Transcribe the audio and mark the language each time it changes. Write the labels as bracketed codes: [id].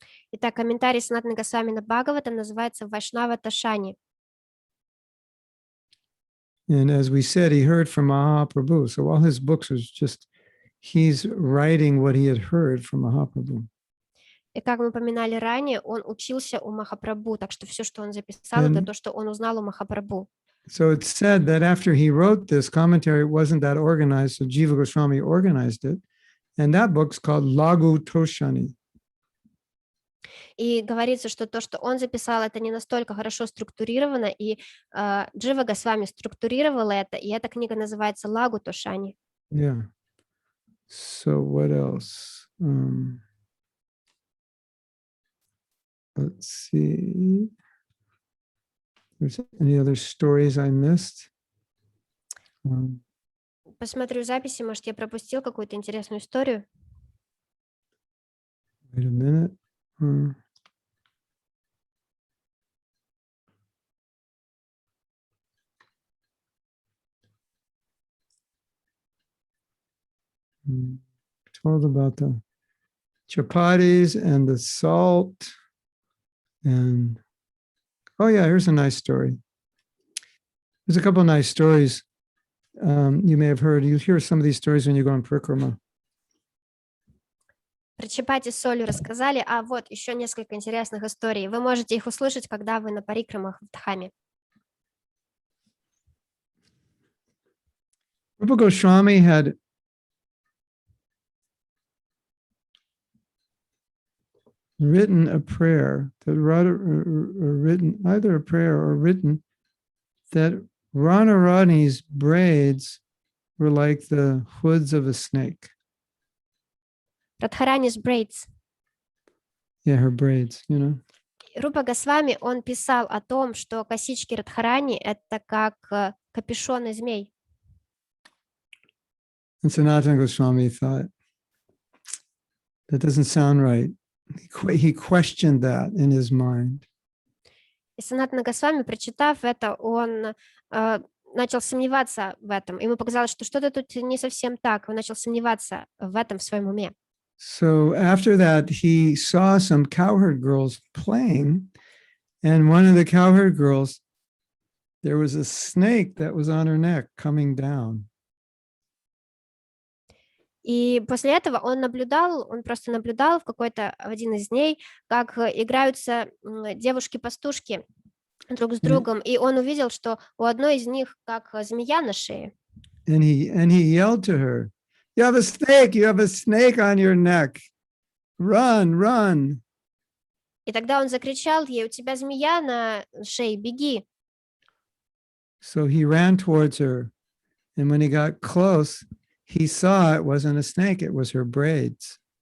[ru] Итак, комментарий Санатаны Госвами на Бхагаватам называется Вайшнава Ташани. [en] And as we said, he heard from Mahaprabhu. So all his books was just, he's writing what he had heard from Mahaprabhu. [ru] И как мы упоминали ранее, он учился у Махапрабху, так что все, что он записал, это то, что он узнал у Махапрабху. [en] So it's said that after he wrote this commentary, it wasn't that organized, so Jiva Goswami organized it. And that book's called Lagu Toshani. [ru] И говорится, что то, что он записал, это не настолько хорошо структурировано, и Джива Госвами структурировал это, и эта книга называется Лагу Тошани. [en] Yeah. So what else? Let's see. There's any other stories I missed? [ru] Посмотрю записи, может, я пропустил какую-то интересную историю. [en] Wait a minute. Told about the chapatis and the salt. And oh yeah, here's a nice story. There's a couple of nice stories you may have heard. You hear some of these stories when you go on parikrama. [ru] Про чапати с солью рассказали, а вот еще несколько интересных историй. Вы можете их услышать, когда вы на парикрамах в Дхаме. [en] Rupa Goswami had written a prayer that written either a prayer or written that Radharani's braids were like the hoods of a snake. Радхарani's braids. Yeah, her braids, you know. [ru] Рупа Госвами, он писал о том, что косички Радхарани — это как капюшоны змей. [en] And Sanatana Goswami thought, that doesn't sound right. He questioned that in his mind. [ru] И Санатана Госвами, прочитав это, он начал сомневаться в этом. Ему показалось, что что-то тут не совсем так. Он начал сомневаться в этом в своем уме. [en] So after that, he saw some cowherd girls playing, and one of the cowherd girls, there was a snake that was on her neck coming down. [ru] И после этого он просто наблюдал в один из дней, как играются девушки-пастушки друг с другом, и он увидел, что у одной из них как змея на шее. [en] And he yelled to her, you have a snake on your neck. Run, run. [ru] И тогда он закричал ей, у тебя змея на шее, беги. [en] So he ran towards her, and when he got close, he saw it wasn't a snake, it was her braids.